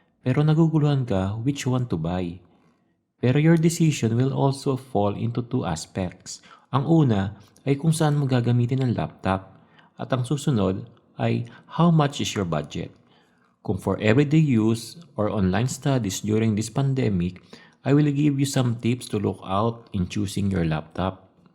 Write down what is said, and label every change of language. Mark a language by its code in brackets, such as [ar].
[tl] Pero naguguluhan ka [en] which one to buy. Pero your decision will also fall into two aspects. [tl] Ang una ay kung saan mo gagamitin ang laptop at ang susunod ay [en] how much is your budget. Kung for everyday use or online studies during this pandemic, I will give you some tips to look out in choosing your laptop.